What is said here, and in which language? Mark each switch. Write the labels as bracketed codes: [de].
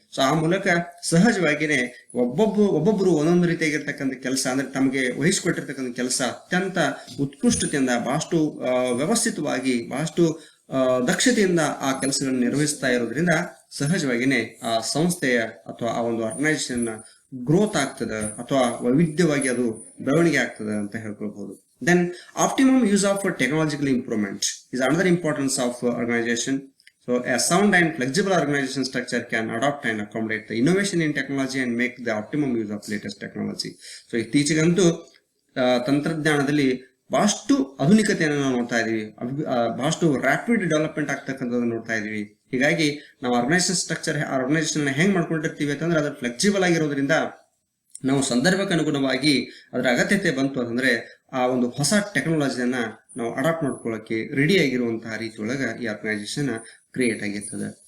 [kn] So ಆ ಮೂಲಕ ಸಹಜವಾಗಿನೇ ಒಬ್ಬೊಬ್ರು ಒಂದೊಂದು ರೀತಿಯಾಗಿರ್ತಕ್ಕಂಥ ಕೆಲಸ ಅಂದ್ರೆ ತಮಗೆ ವಹಿಸಿಕೊಟ್ಟಿರ್ತಕ್ಕಂಥ ಕೆಲಸ ಅತ್ಯಂತ ಉತ್ಕೃಷ್ಟತೆಯಿಂದ ಬಹಳಷ್ಟು ವ್ಯವಸ್ಥಿತವಾಗಿ ಬಹಳಷ್ಟು ದಕ್ಷತೆಯಿಂದ ಆ ಕೆಲಸಗಳನ್ನು ನಿರ್ವಹಿಸ್ತಾ ಇರೋದ್ರಿಂದ ಸಹಜವಾಗಿನೇ ಆ ಸಂಸ್ಥೆಯ ಅಥವಾ ಆ ಒಂದು ಆರ್ಗನೈಸೇಷನ್ ಗ್ರೋತ್ ಆಗ್ತದೆ ಅಥವಾ ವೈವಿಧ್ಯವಾಗಿ ಅದು ಬೆಳವಣಿಗೆ ಆಗ್ತದೆ ಅಂತ ಹೇಳ್ಕೊಳ್ಬಹುದು. [en] Then optimum use of technological improvement is another importance of organization. So a sound and flexible organization structure can adopt and accommodate the innovation in technology and make the optimum use of latest technology. [kn] So ಇತ್ತೀಚೆಗಂತೂ ತಂತ್ರಜ್ಞಾನದಲ್ಲಿ ಬಹಳಷ್ಟು ಆಧುನಿಕತೆಯನ್ನು ನಾವು ನೋಡ್ತಾ ಇದೀವಿ. ಬಹಳಷ್ಟು rapid development ಆಗ್ತಕ್ಕಂಥದ್ದು ನೋಡ್ತಾ ಇದೀವಿ. ಹೀಗಾಗಿ ನಾವು ಆರ್ಗನೈಸೇಷನ್ ಹೆಂಗ್ ಮಾಡ್ಕೊಂಡಿರ್ತೀವಿ ಅಂತಂದ್ರೆ ಅದ್ರ ಫ್ಲೆಕ್ಸಿಬಲ್ ಆಗಿರೋದ್ರಿಂದ ನಾವು ಸಂದರ್ಭಕ್ಕೆ ಅನುಗುಣವಾಗಿ ಅದರ ಅಗತ್ಯತೆ ಬಂತು ಅಂತಂದ್ರೆ ಆ ಒಂದು ಹೊಸ ಟೆಕ್ನಾಲಜಿಯನ್ನ ನಾವು ಅಡಾಪ್ಟ್ ಮಾಡ್ಕೊಳ್ಳೋಕೆ ರೆಡಿ ಆಗಿರುವಂತಹ ರೀತಿಯೊಳಗೆ ಈ ಆರ್ಗನೈಸೇಷನ್ ಕ್ರಿಯೇಟ್ ಆಗಿರ್ತದೆ.